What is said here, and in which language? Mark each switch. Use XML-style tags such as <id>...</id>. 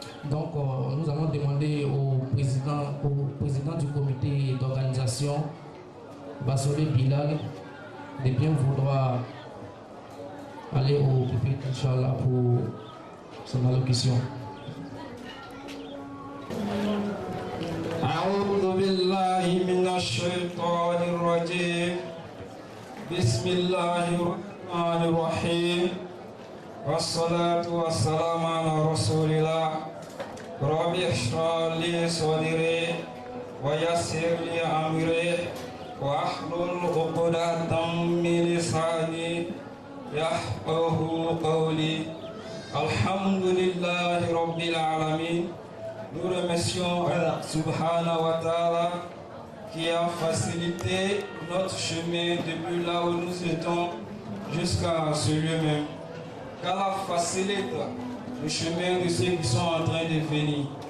<fr>Donc, nous allons demander au président du comité d'organisation, Basolé Bilal, de bien vouloir aller au pupitre, Inch'Allah, pour son allocution.</fr> <ar>أعوذ بالله من الشيطان الرجيم بسم الله الرحمن الرحيم والصلاة والسلام على رسول الله رب اشرح لي صدري ويسر لي أمري واحلل عقدة من لساني يفقه قولي الحمد لله رب العالمين.</ar> <fr>Nous remercions Allah subhanahu wa ta'ala qui a facilité notre chemin depuis là où nous étions jusqu'à ce lieu même. Qu'Allah facilite le chemin de ceux qui sont en train de venir.</fr>